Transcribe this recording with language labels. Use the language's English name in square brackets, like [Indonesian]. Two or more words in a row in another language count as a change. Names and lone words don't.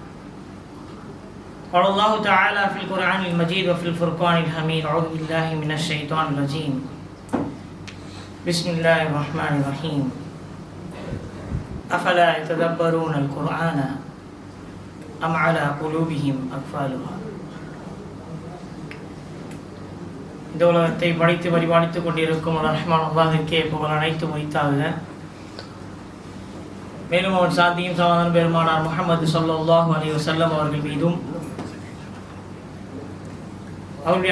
[Arabic] قال الله تعالى في القرآن المجيد وفي الفرقان الحميد: أعوذ بالله من الشيطان الرجيم. بسم الله الرحمن الرحيم. أفلا يتدبرون القرآن أم على قلوبهم أقفالها. [Tamil] இந்த உலகத்தை படைத்து பரிபாலித்துக் கொண்டிருக்கும் ரஹ்மான் அல்லாஹ்விற்கே புகழ் அனைத்தும் உரித்தாக. மேலும் அவர் சாந்தியும் சமாதானம் பெருமானார் முஹம்மது [Arabic] صلى الله عليه وسلم [Tamil] அவர்கள் மீதும் அவருடைய